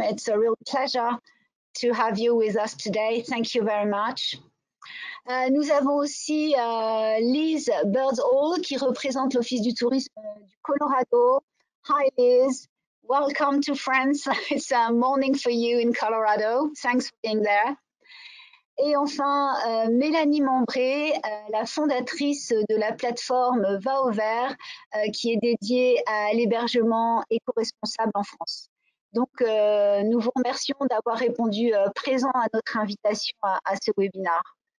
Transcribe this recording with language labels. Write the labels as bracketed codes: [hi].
[en] It's a real pleasure to have you with us today. Thank you very much. [fr] Nous avons aussi Liz Birdsall qui représente l'Office du tourisme du Colorado. [en] Hi, Liz. Welcome to France. It's a morning for you in Colorado. Thanks for being there. [fr] Et enfin, Mélanie Membré, la fondatrice de la plateforme Va au Vert, qui est dédiée à l'hébergement éco-responsable en France. Donc, nous vous remercions d'avoir répondu présent à notre invitation à ce webinaire.